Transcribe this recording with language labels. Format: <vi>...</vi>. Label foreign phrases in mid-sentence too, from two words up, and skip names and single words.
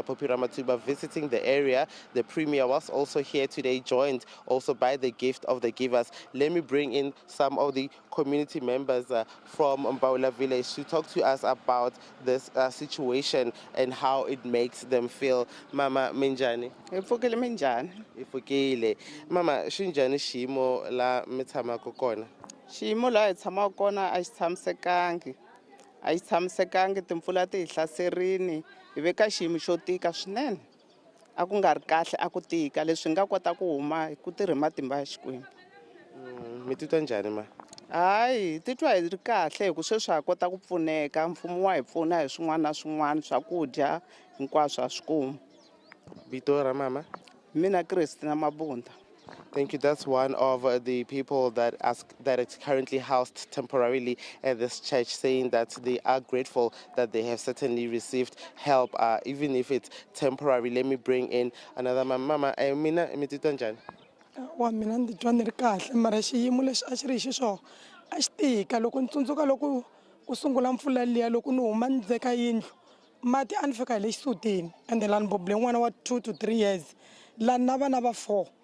<en>Poppy Ramathuba, visiting the area. The Premier was also here today, joined also by the gift of the givers. Let me bring in some of the community members from Mbaula Village to talk to us about this situation and how it makes them feel.</en> <ts>Mama Minjani. Ifukile minjani? Ifukile. Mama, xinjhani xiyimo la mi tshamaka kona? Xiyimo laha hi tshamaka kona a xi tshamisekangi. A xi tshamisekangi, timpfula ti hi hlaserile, hi ve ka xiyimo xo tika swinene. A ku nga ri kahle, a ku tika. Leswi nga kota ku huma hi ku tirha hi matimba ya Xikwembu. Mi titwa njhani ma? Hayi, titwa hi ri kahle hi ku sweswi ha kota ku pfuneka. Mfumo wa hi pfuna hi swin'wana na swin'wana, swakudya hinkwaswo ha swi kuma. Vito ra mama? Mina Christina Mabunda.</ts> <en>Thank you. That's one of the people that is currently housed temporarily at this church, saying that they are grateful that they have certainly received help, even if it's temporary. Let me bring in another mama.</en> <ts>Mina mi titwa njhani? Wa mina ndzi twa ni ri kahle, mara xiyimo lexi a xi ri hi xiswona a xi tika. Loko ni tsundzuka loko ku sungula mpfula liya, loko ni huma ndzeni ka yindlu mati a ni fika hi le xisutini, ende lani bobule n'wana wa</ts> <en>2 to 3 years,</en> <ts>lani na vana va 4.</ts>